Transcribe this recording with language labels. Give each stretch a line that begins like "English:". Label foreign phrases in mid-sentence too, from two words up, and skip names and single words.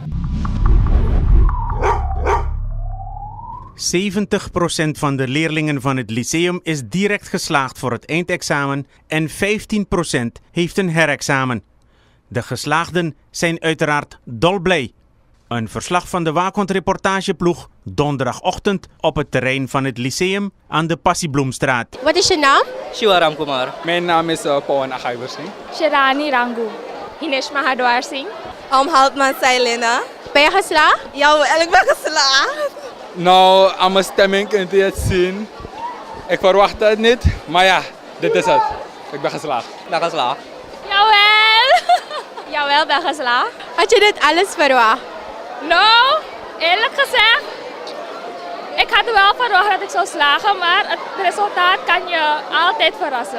Dutch: 70% van de leerlingen van het lyceum is direct geslaagd voor het eindexamen en 15% heeft een herexamen. De geslaagden zijn uiteraard dolblij. Een verslag van de Waakhond reportageploeg donderdagochtend op het terrein van het lyceum aan de Passiebloemstraat. Wat is je naam? Shivaram Kumar. Mijn naam is Pawan Akhaiber Singh. Sharani Rangu. Hinesh Mahadwar Singh. Haltman Sailena. Ben je geslaagd? Jawel, ik ben geslaagd. Nou, aan mijn stemming kunt u het zien. Ik verwachtte het niet, maar ja, dit is het. Ik ben geslaagd. Ben geslaagd. Jawel! Jawel, ben geslaagd. Had je dit alles verwacht? Nou, eerlijk gezegd, ik had wel verwacht dat ik zou slagen, maar het resultaat kan je altijd verrassen.